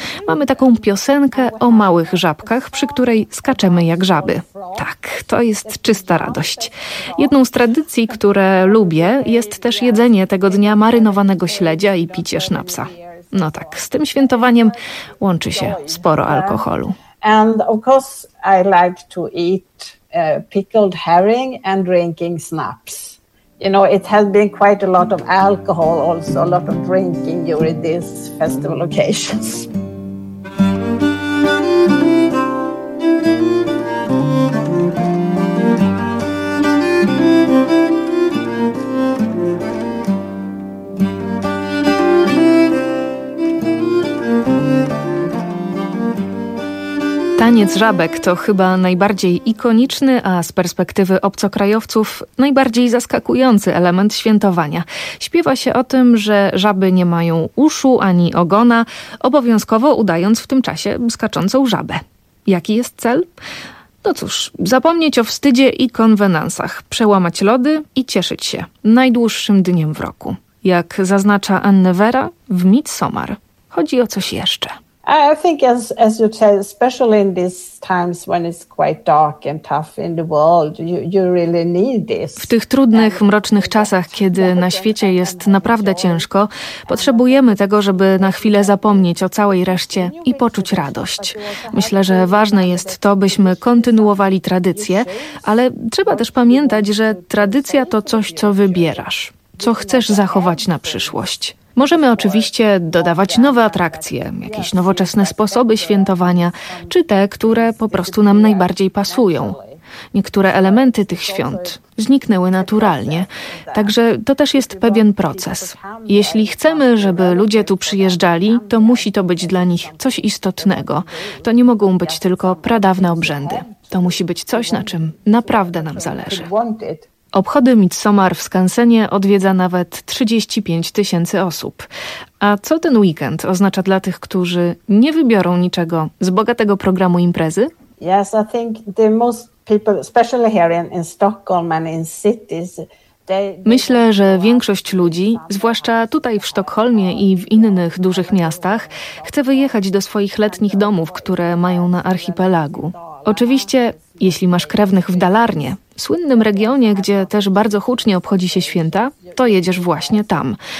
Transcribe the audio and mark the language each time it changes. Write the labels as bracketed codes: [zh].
[pl] Mamy taką piosenkę o małych żabkach, przy której skaczemy jak żaby. Tak, to jest czysta radość. Jedną z tradycji, które lubię, jest też jedzenie tego dnia marynowanego śledzia i picie sznapsa. No tak, z tym świętowaniem łączy się sporo alkoholu. [en] And of course I like to eat pickled herring and drinking schnapps. You know, it has been quite a lot of alcohol also, a lot of drinking during these festival occasions. Mm-hmm. [pl] Taniec żabek to chyba najbardziej ikoniczny, a z perspektywy obcokrajowców najbardziej zaskakujący element świętowania. Śpiewa się o tym, że żaby nie mają uszu ani ogona, obowiązkowo udając w tym czasie skaczącą żabę. Jaki jest cel? No cóż, zapomnieć o wstydzie i konwenansach, przełamać lody i cieszyć się najdłuższym dniem w roku. Jak zaznacza Anne Vera w Midsommar, chodzi o coś jeszcze. [en] I think as you said, especially in these times when it's quite dark and tough in the world, you really need this. [pl] W tych trudnych, mrocznych czasach, kiedy na świecie jest naprawdę ciężko, potrzebujemy tego, żeby na chwilę zapomnieć o całej reszcie i poczuć radość. Myślę, że ważne jest to, byśmy kontynuowali tradycję, ale trzeba też pamiętać, że tradycja to coś, co wybierasz, co chcesz zachować na przyszłość. Możemy oczywiście dodawać nowe atrakcje, jakieś nowoczesne sposoby świętowania, czy te, które po prostu nam najbardziej pasują. Niektóre elementy tych świąt zniknęły naturalnie, także to też jest pewien proces. Jeśli chcemy, żeby ludzie tu przyjeżdżali, to musi to być dla nich coś istotnego. To nie mogą być tylko pradawne obrzędy. To musi być coś, na czym naprawdę nam zależy. Obchody Midsommar w Skansenie odwiedza nawet 35 tysięcy osób. A co ten weekend oznacza dla tych, którzy nie wybiorą niczego z bogatego programu imprezy? [en] Yes, I think the most people, especially here in Stockholm and in cities. [pl] Myślę, że większość ludzi, zwłaszcza tutaj w Sztokholmie i w innych dużych miastach, chce wyjechać do swoich letnich domów, które mają na archipelagu. Oczywiście, jeśli masz krewnych w Dalarnie, słynnym regionie, gdzie też bardzo hucznie obchodzi się święta, to jedziesz właśnie tam.